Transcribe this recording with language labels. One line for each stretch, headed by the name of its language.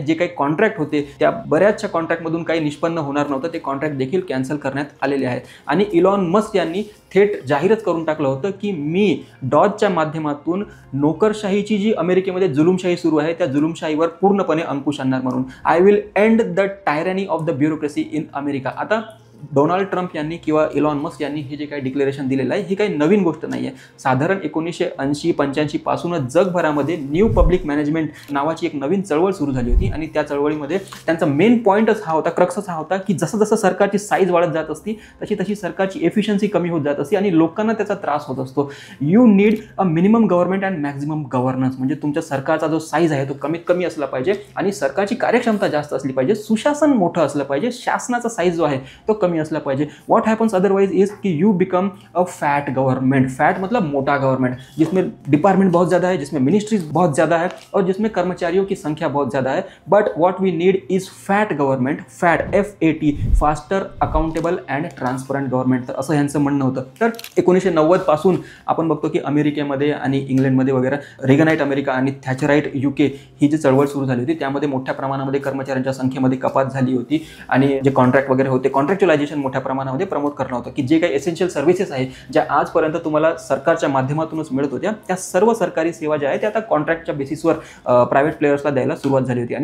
Marathi: जे काही कॉन्ट्रॅक्ट होते त्या बऱ्याचशा कॉन्ट्रॅक्टमधून काही निष्पन्न होणार नव्हतं, ते कॉन्ट्रॅक्ट देखील कॅन्सल करण्यात आलेले आहेत. आणि इलॉन मस्क यांनी थेट जाहीरच करून टाकलं होतं की मी डॉजच्या माध्यमातून नोकरशाहीची जी अमेरिकेमध्ये जुलुमशाही सुरू आहे त्या जुलुमशाहीवर पूर्णपणे अंकुश आणणार म्हणून.
English: I will end the tyranny of the bureaucracy in America.
Marathi: आता डोनाल्ड ट्रम्प यांनी किंवा इलॉन मस्क यांनी हे जे काही डिक्लेरेशन दिलेलं आहे ही काही नवीन गोष्ट नाही आहे. साधारण 1980-85 पासूनच जगभरामध्ये न्यू पब्लिक मॅनेजमेंट नावाची एक नवीन चळवळ सुरू झाली होती आणि त्या चळवळीमध्ये त्यांचा मेन पॉईंटच हा होता, क्रक्सच हा होता की जसं जसं सरकारची साईज वाढत जात असती तशी तशी सरकारची एफिशियन्सी कमी होत जात असते आणि लोकांना त्याचा त्रास होत असतो.
English: You need a minimum government and maximum governance.
Marathi: म्हणजे तुमच्या सरकारचा जो साईज आहे तो कमीत कमी असला पाहिजे आणि सरकारची कार्यक्षमता जास्त असली पाहिजे, सुशासन मोठं असलं पाहिजे, शासनाचा साईज जो आहे तो कमी असला पाहिजे.
English: What happens otherwise is कि you become a fat government.
Hindi: Fat मतलब मोटा गवर्नमेंट, जिसमें डिपार्टमेंट बहुत ज़्यादा है, जिसमें मिनिस्ट्रीज बहुत ज़्यादा है और जिसमें कर्मचारियों की संख्या बहुत ज़्यादा है.
English: But what we need is fat government. Fat FAT, faster, accountable and transparent government.
Marathi: तर असं यांचं म्हणणं होतं. तर 1990 पासून आपण बघतो की अमेरिकेमध्ये आणि इंग्लंडमध्ये वगैरे रेगनाइट अमेरिका आणि थॅचराइट UK ही जी चळवळ सुरू झाली होती त्यामध्ये मोठ्या प्रमाणामध्ये कर्मचाऱ्यांच्या संख्येमध्ये कपात झाली होती आणि जे कॉन्ट्रॅक्ट वगैरे होते, कॉन्ट्रॅक्च्युअलायझेशन मोठ्या प्रमाणामध्ये प्रमोट करणं होतं की जे काही एसेन्शियल सर्व्हिसेस आहे ज्या आजपर्यंत तुम्हाला सरकारच्या माध्यमातूनच मिळत होत्या त्या सर्व सरकारी सेवा ज्या आहेत त्या आता कॉन्ट्रॅक्टच्या बेसिसवर प्रायव्हेट प्लेयर्सला द्यायला सुरुवात झाली होती.